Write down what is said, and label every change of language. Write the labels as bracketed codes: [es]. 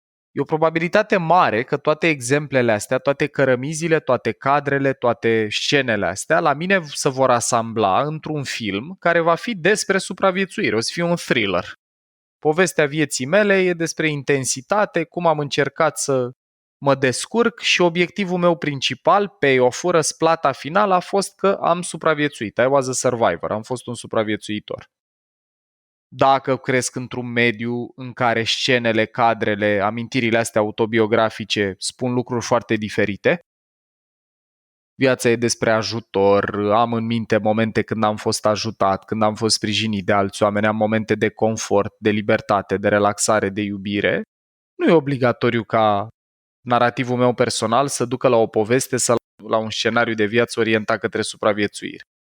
[ro] e o probabilitate mare că toate exemplele astea, toate cărămizile, toate cadrele, toate scenele astea, la mine se vor asambla într-un film care va fi despre supraviețuire, o să fie un thriller. Povestea vieții mele e despre intensitate, cum am încercat să mă descurc și obiectivul meu principal, payoff-ul, răsplata finală a fost că am supraviețuit. [en] I was a survivor, [ro] am fost un supraviețuitor. Dacă cresc într-un mediu în care scenele, cadrele, amintirile astea autobiografice spun lucruri foarte diferite, viața e despre ajutor, am în minte momente când am fost ajutat, când am fost sprijinit de alți oameni, am momente de confort, de libertate, de relaxare, de iubire, nu e obligatoriu ca narativul meu personal să ducă la o poveste sau la un scenariu de viață orientat către supraviețuire.